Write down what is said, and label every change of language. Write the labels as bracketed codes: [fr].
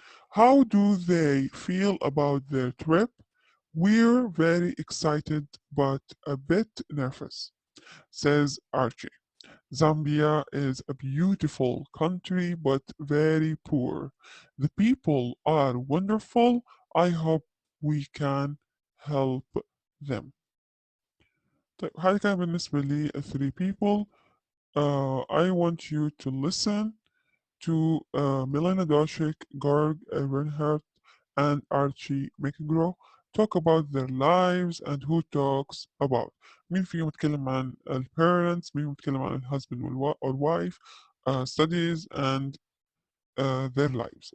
[en] How do they feel about their trip? We're very excited but a bit nervous, says Archie. Zambia is a beautiful country but very poor. The people are wonderful. I hope we can help them. [ar] طيب هذا كان بالنسبة لي 3 people. [en] I want you to listen to Milena Doshik, Garg Bernhardt, and Archie McGraw talk about their lives and who talks about. [ar] مين فيهم يتكلم عن [en] parents, [ar] مين يتكلم عن [en] husband or wife, studies, and their lives.